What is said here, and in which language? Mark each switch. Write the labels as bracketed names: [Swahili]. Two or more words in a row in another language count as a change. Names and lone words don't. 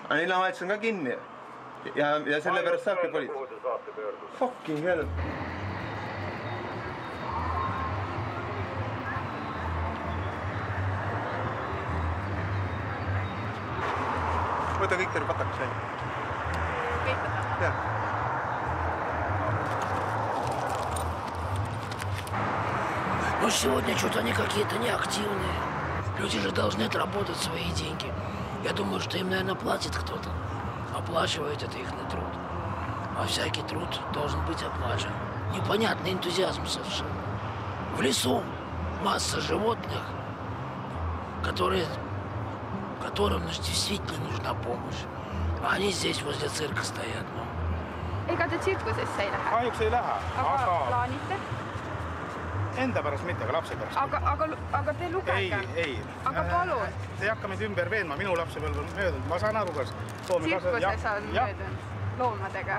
[Estonian] Linnavalitsus on ka kinni. Ja selle pärast saabki politsei. Kuhu te saate pöörduda? [English] Fucking hell. [Estonian] Võta kõik teile patakas välja. Kõik võtame? Jah. [Russian] Ну, сегодня что-то они какие-то неактивные. Люди же должны отработать свои деньги. Я думаю, что им, наверное, платит кто-то. Оплачивает это их труд. А всякий труд должен быть оплачен. Непонятный энтузиазм совершенно. В лесу масса животных, которым действительно нужна помощь. А они здесь возле цирка стоят. [Estonian] Ega te tsirkusesse ei lähe? Kahjuks ei lähe. Aga plaanite? Enda pärast mitte, aga lapse pärast. Aga te lugege. Ei. Aga palun. Te ei hakka meid ümber veenma, minu lapsepõlv on möödunud. Ma saan aru, kas tsirkuses on möödunud loomadega.